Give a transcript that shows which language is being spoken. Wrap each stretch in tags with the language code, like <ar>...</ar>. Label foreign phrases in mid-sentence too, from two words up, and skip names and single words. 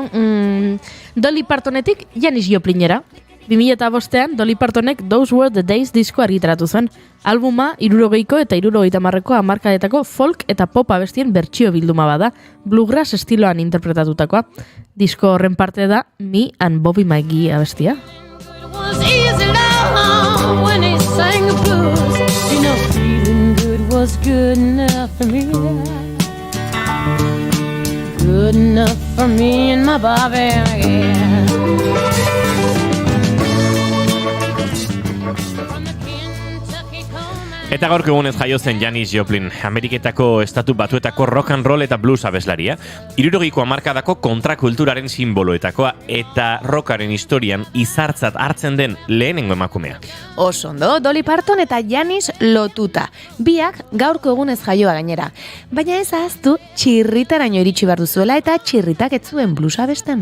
<eu>Dolly Partonetik Janis Joplinera. 2005an Dolly Partonek Those Were the Days disko argitaratu zen. Albuma 60ko eta 70ko hamarkadetako folk eta pop abestien bertsio bilduma bada, bluegrass estiloan interpretatutakoa. Disko horren parte da Me and Bobby McGee abestia.</eu> <en>Was easy now when he sang the blues. You know, feeling good was good enough for me. Good enough for me and my Bobby, yeah.</en> <eu>Eta gaurko egunez jaio zen Janis Joplin, Ameriketako estatu batuetako</eu> <en>rock and roll</en> <eu>eta blues abeslaria, 60ko hamarkadako kontrakulturaren simboloetakoa eta rockaren historian izartzat hartzen den lehenengo emakumea. Osondo, Dolly Parton eta Janis lotuta. Biak gaurko egunez jaioa gainera. Baina ez ahaztu Txirritaraino iritsi behar duzuela eta Txirritak ez zuen bluesa abesten.</eu>